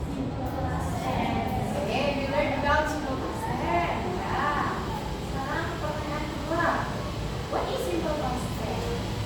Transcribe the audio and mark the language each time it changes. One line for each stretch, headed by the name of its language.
English: Okay, we learned about simple past tense.
Indonesian: Ya. Sekarang pertanyaan kedua.
English: What is simple past tense?